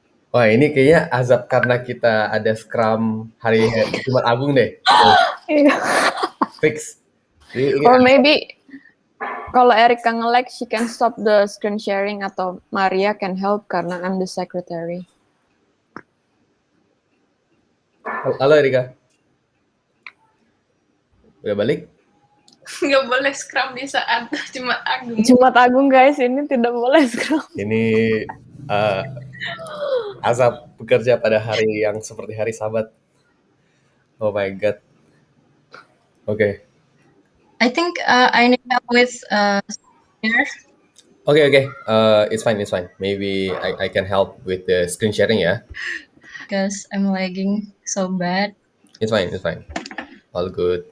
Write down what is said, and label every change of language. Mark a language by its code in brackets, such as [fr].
[id] Wah, ini kayaknya azab karena kita ada Scrum hari Jumat Agung deh. Fix. Ini [en] or maybe [id] kalau [en] Erika [id] nge-lag, [en] she can stop the screen sharing [id] atau [en] Maria can help [id] karena [en] I'm the secretary. [id] Halo Erika. Udah balik? Nggak boleh Scrum di saat Jumat Agung. Jumat Agung guys, ini tidak boleh Scrum. Ini azab bekerja pada hari yang seperti hari Sabat. [en] Oh my god. Oke. I think I need help with here Oke. It's fine. Maybe I can help with the screen sharing ya. because I'm lagging so bad. It's fine. All good.